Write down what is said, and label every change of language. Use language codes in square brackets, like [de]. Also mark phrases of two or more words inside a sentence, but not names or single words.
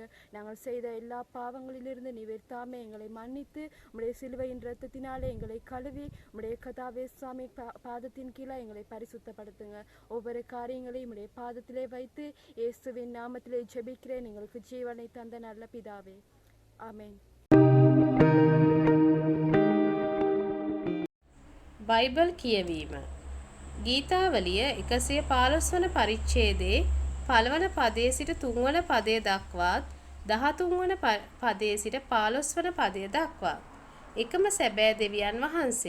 [ta] நாங்கள் செய்த எல்லா பாவங்களிலிருந்து நீ வித்தாமை எங்களை மன்னித்து உடைய சிலுவையின் இரத்தத்தினாலே எங்களை கழுவி உடைய கத்தாவே சுவாமி பாதத்தின் கீழே எங்களை பரிசுத்தப்படுத்துங்க. ஒவ்வொரு காரியங்களையும் உடைய பாதத்திலே வைத்து இயேசுவின் நாமத்திலே ஜெபிக்கிறேன் எங்களுக்கு ஜீவனை தந்த நல்ல பிதாவே, ஆமென். [si] බයිබල් කියවීම. ගීතාවලිය 115 වන පරිච්ඡේදයේ පළවන පදයේ සිට 3 වන පදය දක්වාත් 13 වන පදයේ සිට 15 වන පදය දක්වාත් එකම සැබෑ දෙවියන් වහන්සේ.